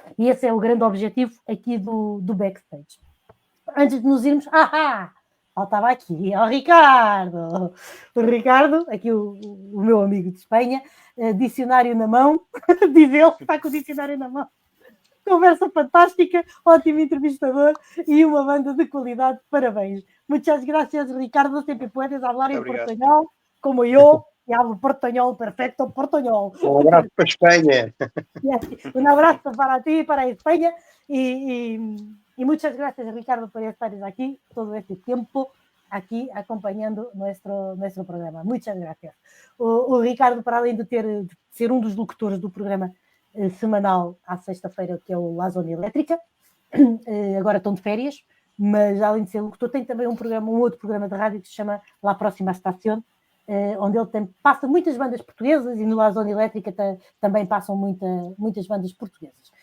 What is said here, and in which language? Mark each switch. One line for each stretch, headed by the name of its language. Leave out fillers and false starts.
Portuguese: E esse é o grande objetivo aqui do Backstage. Antes de nos irmos, faltava aqui ao Ricardo. O Ricardo, aqui o meu amigo de Espanha, dicionário na mão, diz ele que está com o dicionário na mão. Conversa fantástica, ótimo entrevistador e uma banda de qualidade.
Spanish: Parabéns. Muchas gracias, Ricardo.
Portuguese: Sempre
Spanish: puedes hablar
Portuguese: em portuñol, como eu, e
Spanish: hablo portuñol, perfecto portuñol.
Portuguese: Um abraço para a Espanha. Um abraço para ti, para a Espanha.
Spanish: E muchas gracias, Ricardo, por estares aquí todo este tiempo, aquí acompañando nuestro programa. Muchas gracias.
Portuguese: O Ricardo, para além de ser um dos locutores do programa semanal à sexta-feira, que é o La Zona Elétrica, agora estão de férias, mas além de ser locutor, tem também um outro programa de rádio que se chama La Próxima Estación, onde ele passa muitas bandas portuguesas e no La Zona Elétrica também passam muitas bandas portuguesas.